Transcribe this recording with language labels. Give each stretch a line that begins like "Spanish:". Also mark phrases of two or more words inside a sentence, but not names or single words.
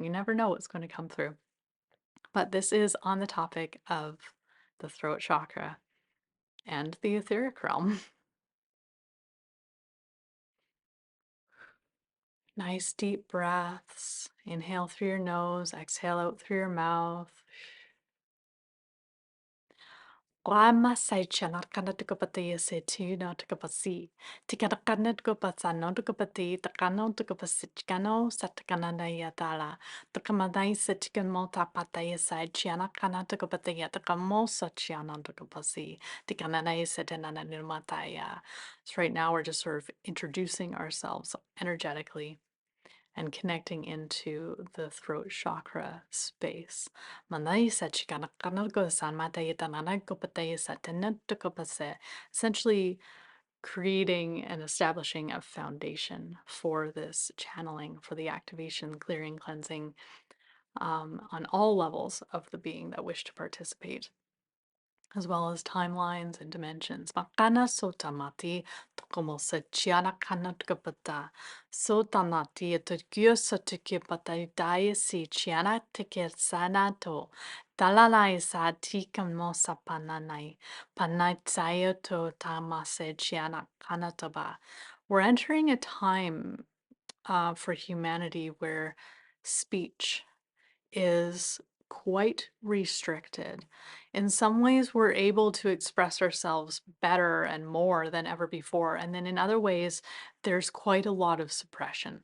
English: You never know what's going to come through. But this is on the topic of the throat chakra and the etheric realm. Nice deep breaths. Inhale through your nose, exhale out through your mouth. Rama sai chana kana tuka pati se tu no tuka pasi. Tikana kana tuka pasa no tuka pati, takano tuka pasi chikano, satakana na yatala. Takamanai se tikamo tapata yasai chiana kana tuka pati yatakamo sachiana tuka pasi. Tikana na yasetana numataya. So right now we're just sort of introducing ourselves energetically and connecting into the throat chakra space. Essentially creating and establishing a foundation for this channeling, for the activation, clearing, cleansing, on all levels of the being that wish to participate. as well as timelines and dimensions. Makana sotamati tokomo chiana kana tukapata. Sotanati etukyo sotukipata daya si chiana teke sanato. Dalalai sa tikamo sapananai. Panai to tamase chiana kanataba. We're entering a time for humanity where speech is quite restricted. In some ways, we're able to express ourselves better and more than ever before. And then in other ways, there's quite a lot of suppression.